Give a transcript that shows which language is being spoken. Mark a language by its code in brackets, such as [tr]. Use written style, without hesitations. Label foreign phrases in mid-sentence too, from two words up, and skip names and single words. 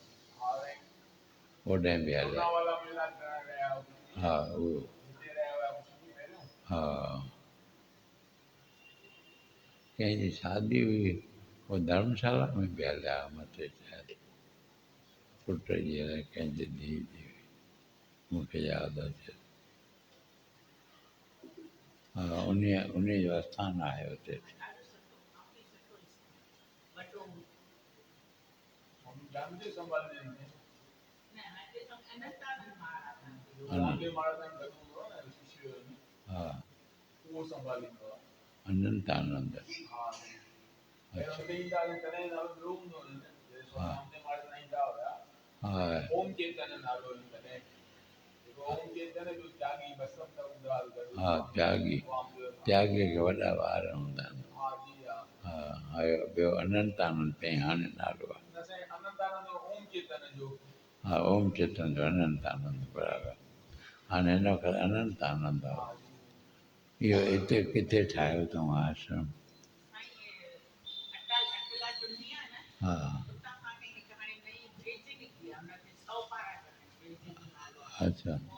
[sd] होॾे बि हलिया हा उहो हा कंहिंजी शादी हुई उहो धर्मशाला में बि हलिया मथे शायदि पुट जी अलाए कंहिंजी धीउ जी हुई मूंखे यादि अचे हा उन जो आस्थानु आहे हुते हा अनंत आनंद अच्छा हा हा हा त्यागी त्यागी खे वॾा ॿार हूंदा आहिनि हा ॿियो अनंत आनंद पहिरीं हाणे नालो आहे हा ओम चेतन जो अनंत आनंद बराबरि हाणे हिन वक़्तु अनंत आनंद आहे इहो हिते किथे ठाहियो अथऊं आश्रम हा अच्छा